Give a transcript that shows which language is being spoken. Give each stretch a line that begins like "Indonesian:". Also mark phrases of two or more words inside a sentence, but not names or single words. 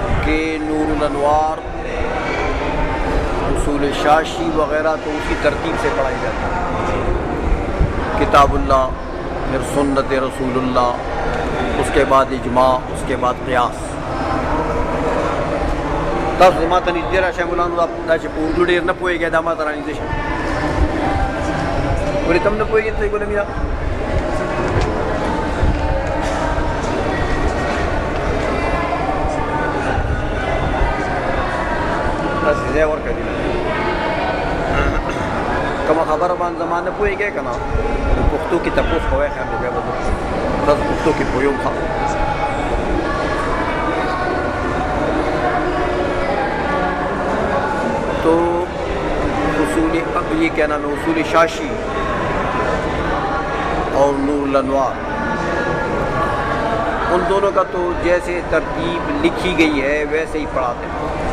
Urdu: کہ نور الانوار، اصول شاشی وغیرہ تو اسی ترتیب سے پڑھائی جاتی ہے، کتاب اللہ، پھر سنت رسول اللہ، اس کے بعد اجماع، اس کے بعد قیاس.
Pashto: تاسو زما ته نږدې راشه مولانو، دا چې په اردو ډېر نه پوهېږئ دا ما ته رانږدې شه. ولې ته هم نه پوهېږې ته ګل امینه؟ داسې ځای ورکړي کومه خبره باندې زما نه پوهېږئ که نه پښتو کې تپوس کوئ، خیر دی بیا به تاسو پښتو کې پوهیږم ښه.
Urdu: تو اصول یہ کیا نام ہے، اصول شاشی اور نور الانوار، ان دونوں کا تو جیسے ترتیب لکھی گئی ہے ویسے ہی پڑھاتے ہیں.